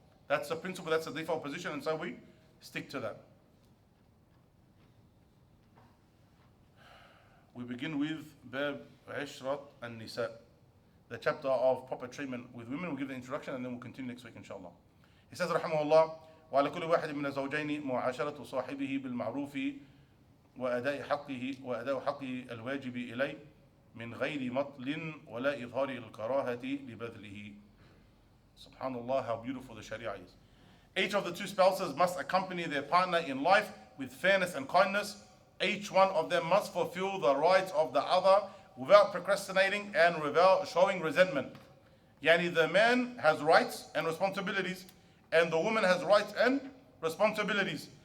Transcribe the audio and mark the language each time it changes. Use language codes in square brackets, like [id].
[en] That's the principle, that's the default position, and so we stick to that. We begin with Bab Ishrat an-Nisa, the chapter of proper treatment with women. We'll give the introduction and then we'll continue next week, inshallah. He says, [ar] Rahimahullah, وعلى كل واحد من الزوجين معاشرة صاحبه بالمعروف وأداء حقه الواجب إليه من غير مطل ولا إظهار الكراهة لبذله. [en] Subhanallah, how beautiful the Sharia is. Each of the two spouses must accompany their partner in life with fairness and kindness. Each one of them must fulfill the rights of the other without procrastinating and without showing resentment. Yani the man has rights and responsibilities, and the woman has rights and responsibilities.